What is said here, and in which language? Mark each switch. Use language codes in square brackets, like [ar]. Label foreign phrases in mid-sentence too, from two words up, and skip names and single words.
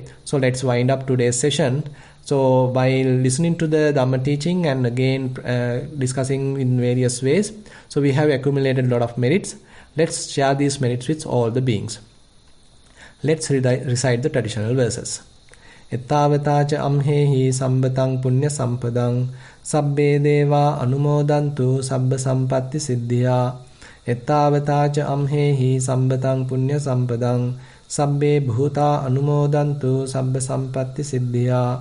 [en] So let's wind up today's session. So by listening to the Dhamma teaching and again discussing in various ways, so we have accumulated a lot of merits. Let's share these merits with all the beings. Let's recite the traditional verses. [pi] Ettavata cha amhehi sambatang punya sampadang sabbe deva anumodantu sabba sampatti siddhya. Ettavata cha amhehi sambatang punya sampadang sabbe bhuta anumodantu sabba sampatti siddhya.